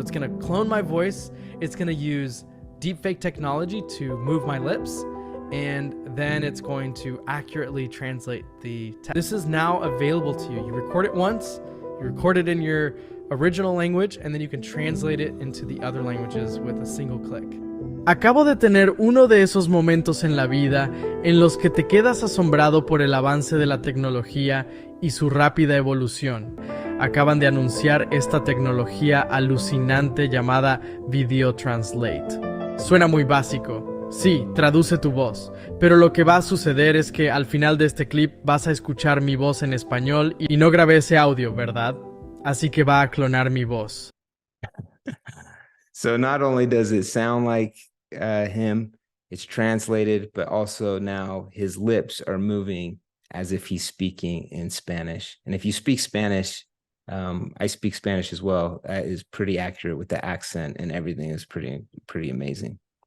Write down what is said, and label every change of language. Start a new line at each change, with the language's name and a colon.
English: So it's gonna clone my voice. It's gonna use deepfake technology to move my lips, and then it's going to accurately translate the text. This is now available to you. You record it once, you record it in your original language, and then you can translate it into the other languages with a single click.
Spanish: Acabo de tener uno de esos momentos en la vida en los que te quedas asombrado por el avance de la tecnología y su rápida evolución. Acaban de anunciar esta tecnología alucinante llamada Video Translate. Suena muy básico. Sí, traduce tu voz, pero lo que va a suceder es que al final de este clip vas a escuchar mi voz en español y no grabé ese audio, ¿verdad? Así que va a clonar mi voz.
English: So not only does it sound like him, it's translated, but also now his lips are moving as if he's speaking in Spanish. And if you speak Spanish, I speak Spanish as well. That is pretty accurate with the accent, and everything is pretty amazing.